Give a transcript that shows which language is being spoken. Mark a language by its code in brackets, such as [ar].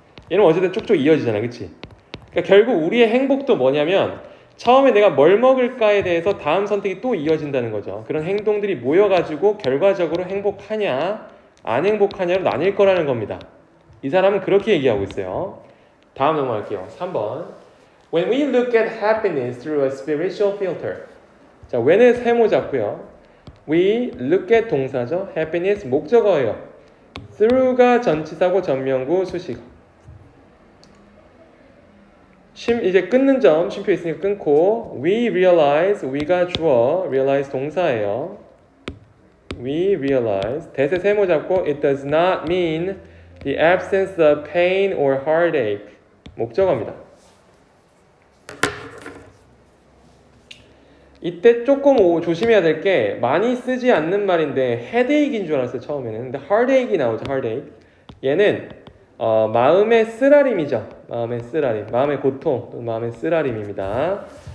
[ko] 얘는 어쨌든 쭉쭉 이어지잖아, 그렇지? 그러니까 결국 우리의 행복도 뭐냐면 처음에 내가 뭘 먹을까에 대해서 다음 선택이 또 이어진다는 거죠. 그런 행동들이 모여가지고 결과적으로 행복하냐, 안 행복하냐로 나뉠 거라는 겁니다. 이 사람은 그렇게 얘기하고 있어요. 다음 넘어갈게요. 3번. [en] When we look at happiness through a spiritual filter. [ko] 자, when은 세모 잡고요. [en] We look at [ko] 동사죠. happiness 목적어예요. through가 전치사고 전명구 수식어. 이제 끊는 점 쉼표 있으니까 끊고 [en] we realize, [ko] we가 주어, realize 동사예요. [en] We realize [ko] 대세 세모 잡고 [en] it does not mean the absence of pain or heartache [ko] 목적어입니다. 이때 조금 조심해야 될 게 많이 쓰지 않는 말인데 headache인 줄 알았어요 처음에는. 근데 heartache이 나오죠. [en] heartache. [ko] 얘는 마음의 쓰라림이죠. 마음의 쓰라림, 마음의 고통, 마음의 쓰라림입니다.